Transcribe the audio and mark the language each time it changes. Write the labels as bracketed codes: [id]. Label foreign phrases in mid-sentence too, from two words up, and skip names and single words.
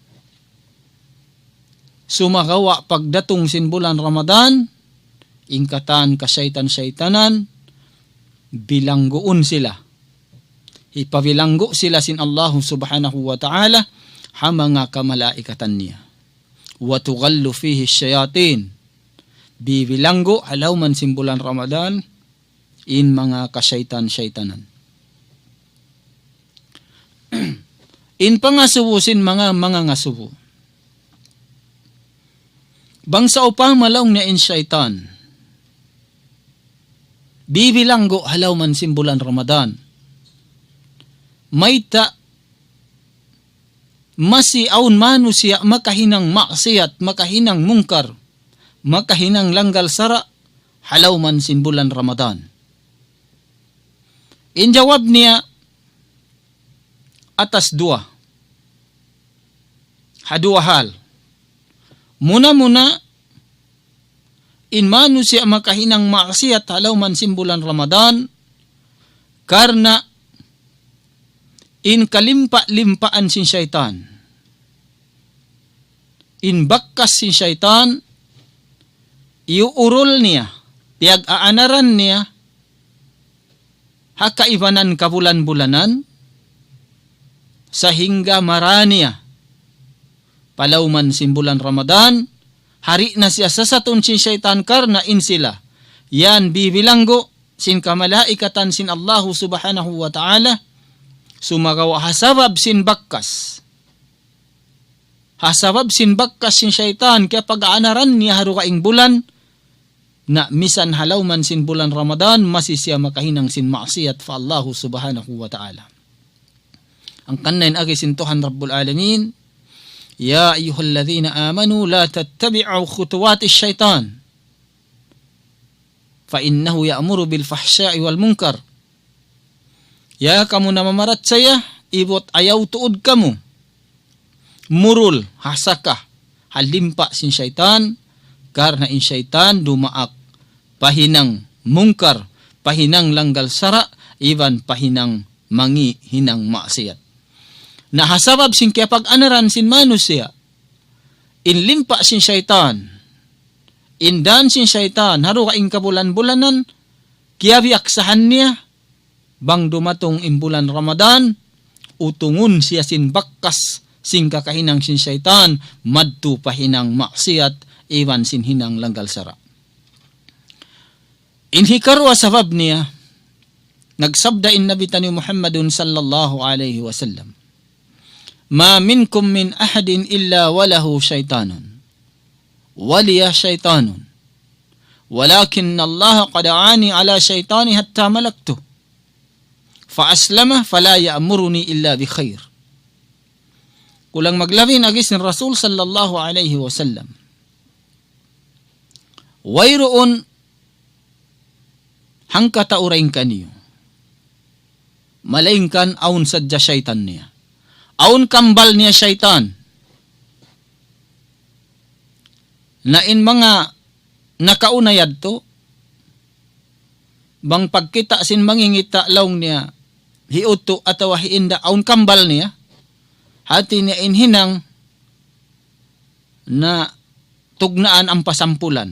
[tsg] Sumagawa pagdatong sin bulan Ramadan ingkatan ka syaitan-syaitanan bilangguon sila. Ipabilanggo sila sin [ar] الله سبحانه وتعالى [tsg] hamanga kamalaikatan niya. [ar] وتغل فيه الشياطين. [tsg] Bibilanggo halaw man sin bulan Ramadan in mga kasyaitan-syaitanan. In pangasubo sin mga ngasubo. Bangsa upang malaw na in syaitan. Bibilanggo halaw man sin bulan Ramadan. Mayta masiaun manusia makahinang maksiat, makahinang mungkar, makahinang langgal sara halaw man sin bulan Ramadan. In jawab niya atas dua. Hadua hal. Muna-muna in manusia makahinang maksiat halaw man sin bulan Ramadan karena in kalimpa-limpaan sin syaitan. In bakkas sin syaitan iuurol niya, piag-aanaran niya, hakaibanan kabulan-bulanan, sahingga maraniya, palauman simbulan Ramadan, hari na siya sasatun sin syaitan karna insila, yan bibilanggo, sin kamalaikatan sin [ar] الله سبحانه وتعالى, [tsg] sumagawa hasabab sin bakkas. Hasabab sin bakkas sin syaitan, kaya pag-aanaran niya haru kaing bulan, na misan halaw man sin bulan Ramadan, masih siya makahinang sin maksiyat fa [ar] الله سبحانه وتعالى. [tsg] Ang kanain agi sin Tuhan [ar] رب العالمين يا أيها الذين آمنوا لا تتبعوا خطوات الشيطان فإنه يأمر بالفحشاء والمنكر. [tsg] Ya kamu na mamarat saya, ibot ayaw tuod kamu. Murul, hasakah, halimpa sin syaitan, karena in syaitan dumaak, pahinang mungkar, pahinang langgal sara, iban pahinang mangi hinang maksiat. Nahasabab sin kaya pag-anaran sin manusia, inlimpa sin syaitan, indan sin syaitan, haru kaing kabulan-bulanan, kaya biaksahan niya, bang dumatong imbulan Ramadan, utungun siya sin bakkas, sin kakahinang sin syaitan, madtu pahinang maksiat, iwan sin hinang langgal sara. Inhikarwa sabab niya, nagsabda in Nabi tani [ar] Muhammadun صلى الله عليه وسلم ما منكم من أحد إلا وله شيطان وإياي شيطان ولكن الله قد أعانني على شيطاني حتى ملكته فأسلم فلا يأمرني إلا بخير. [tsg] Kulang maglabin agis ni Rasul [ar] صلى الله عليه وسلم, [tsg] wayroon hangka taurain kaniyo, malaingkan aun sadya syaitan niya, aun kambal niya syaitan, na in mga nakaunayad to, bang pagkita sin mangingita laong niya, hiuto atawa hiinda, aun kambal niya, hati niya inhinang na tugnaan ang pasampulan.